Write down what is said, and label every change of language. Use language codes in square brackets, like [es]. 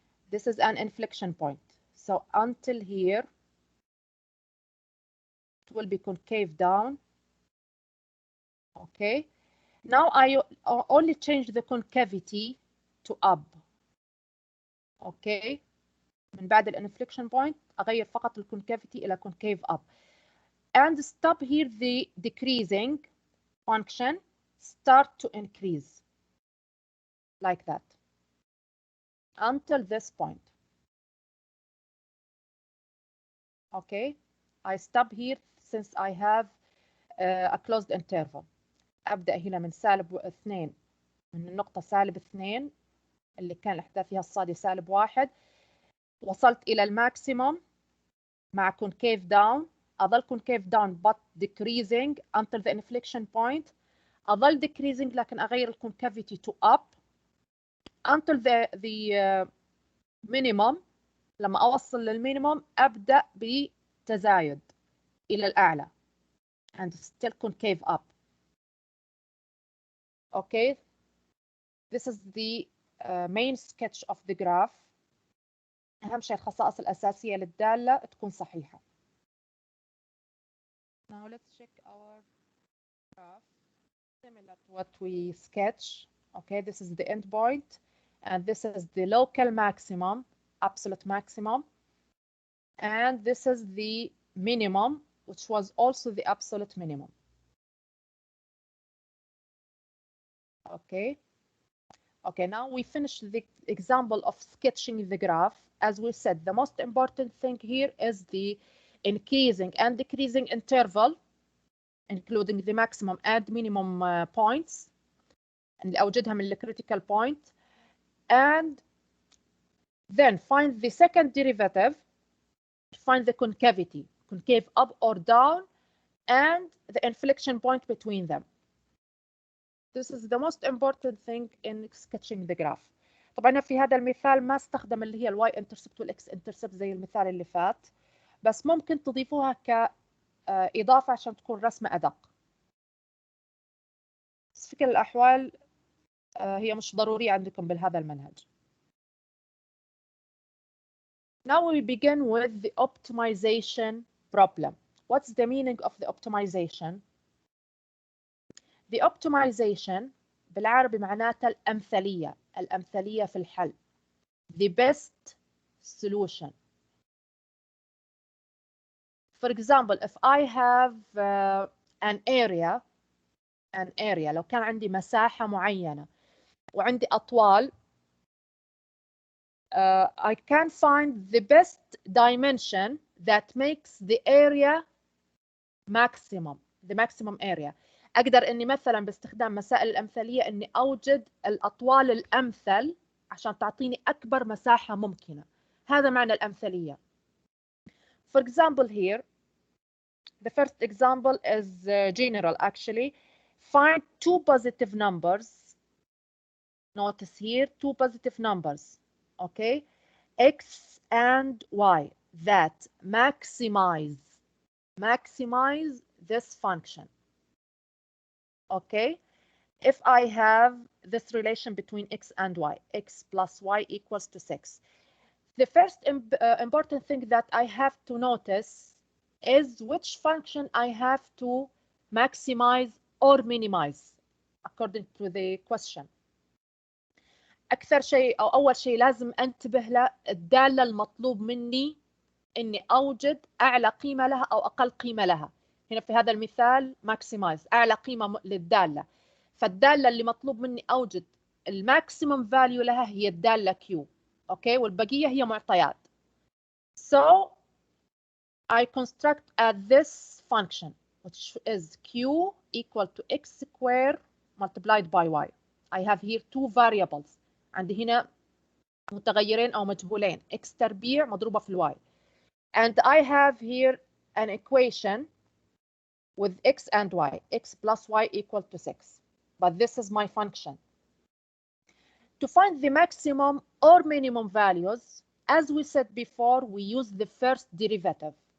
[en] This is an inflection point. So until here, it will be concave down. Okay, now I only change the concavity to up. [ar] Okay, من بعد الانفليكشن point أغير فقط الكونكافيتي إلى [en] concave up. And stop here the decreasing function, start to increase like that until this point. Okay, I stop here since I have a closed interval. [ar] أبدأ هنا من -2 من النقطة -2 اللي كان الإحداث فيها الصادي -1. وصلت إلى الماكسيموم مع concave down. أظل [en] concave down but decreasing until the inflection point. [ar] أظل [en] decreasing [ar] لكن أغير [en] concavity to up until the minimum. [ar] لما أوصل للمينيموم أبدأ بتزايد إلى الأعلى [en] and still concave up. Okay, this is the main sketch of the graph. [ar] أهم شيء الخصائص الأساسية للدالة تكون صحيحة. [en] Now let's check our graph similar to what we sketch. Okay, this is the endpoint and this is the local maximum, absolute maximum, and this is the minimum, which was also the absolute minimum. Okay, now we finish the example of sketching the graph. As we said, the most important thing here is the increasing and decreasing interval, including the maximum and minimum points, [ar] اللي أوجدها من [en] critical point, and then find the second derivative, find the concavity, concave up or down, and the inflection point between them. This is the most important thing in sketching the graph. [ar] طبعا في هذا المثال ما استخدم اللي هي الواي انترسبت والاكس انترسبت زي المثال اللي فات، بس ممكن تضيفوها كإضافة عشان تكون رسمة أدق. بس في كل الأحوال هي مش ضرورية عندكم بهذا المنهج. [en] Now we begin with the optimization problem. What's the meaning of the optimization? The optimization [ar] بالعربي معناتها الأمثلية، الأمثلية في الحل. [en] The best solution. For example, if I have an area [ar] لو كان عندي مساحة معينة وعندي أطوال, [en] I can find the best dimension that makes the area maximum, the maximum area. [ar] أقدر إني مثلا باستخدام مسائل الأمثلية إني أوجد الأطوال الأمثل عشان تعطيني أكبر مساحة ممكنة. هذا معنى الأمثلية. [en] For example here, the first example is general actually. Find two positive numbers. Notice here two positive numbers, okay, x and y, that maximize this function. Okay, if I have this relation between x and y, x plus y equals to 6, the first important thing that I have to notice is which function I have to maximize or minimize according to the question. [ar] أكثر شيء أو أول شيء لازم أنتبه له الدالة المطلوب مني إني أوجد أعلى قيمة لها أو أقل قيمة لها. هنا في هذا المثال [en] maximize [ar] أعلى قيمة للدالة، فالدالة اللي مطلوب مني أوجد الماكسيمم فاليو لها هي الدالة Q. أوكي، والبقية هي معطيات. [en] So I construct this function which is Q equal to x squared multiplied by y. I have here two variables. [ar] عندي هنا متغيرين أو مجهولين x تربيع مضروبة في الواي. [en] And I have here an equation with x and y, x plus y equal to 6. But this is my function. To find the maximum or minimum values, as we said before, we use the first derivative.